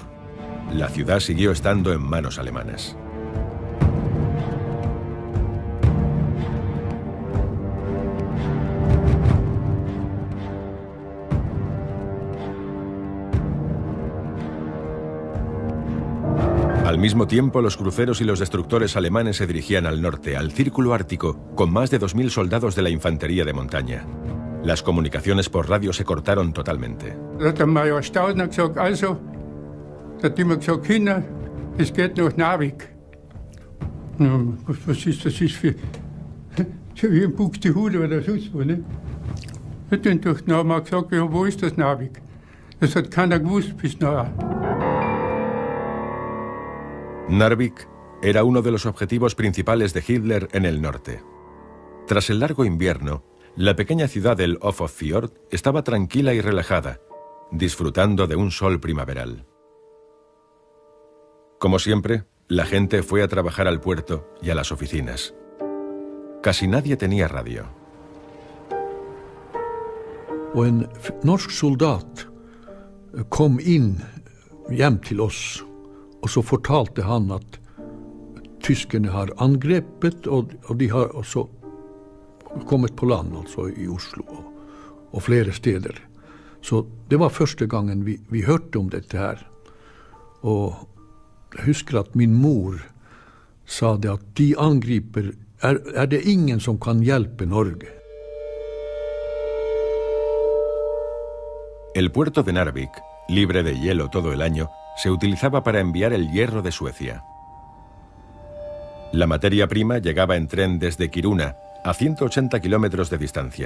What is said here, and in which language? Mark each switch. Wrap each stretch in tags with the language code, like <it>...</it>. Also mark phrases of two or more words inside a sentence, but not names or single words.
<es>La ciudad siguió estando en manos alemanas. Al mismo tiempo, los cruceros y los destructores alemanes se dirigían al norte, al Círculo Ártico, con más de 2000 soldados de la infantería de montaña. Las comunicaciones por radio se cortaron totalmente.</es> <de>Der Major Staudner gesagt, also, da hat immer gesagt, Kinder, es geht nach Narvik. Was ist das für so wie ein Buxtehude oder sonst wo, ne? Und dann haben wir gesagt, ja, wo ist das Narvik? Das hat keiner gewusst bis nachher.</de> <es>Narvik era uno de los objetivos principales de Hitler en el norte. Tras el largo invierno, la pequeña ciudad del Ofotfjord estaba tranquila y relajada, disfrutando de un sol primaveral. Como siempre, la gente fue a trabajar al puerto y a las oficinas. Casi nadie tenía radio.</es> <no>Och en norsk soldat kom in hjem til oss, og så fortalte han at tyskerne har angrepet, og de har også kommet på land, altså i Oslo og flere steder. Så det var første gangen vi hørte om dette her. Og jeg husker at min mor sa det at de angriper, er det ingen som kan hjelpe Norge.</no> <es>El puerto de Narvik, libre de hielo todo el año, se utilizaba para enviar el hierro de Suecia. La materia prima llegaba en tren desde Kiruna, a 180 kilómetros de distancia.</es>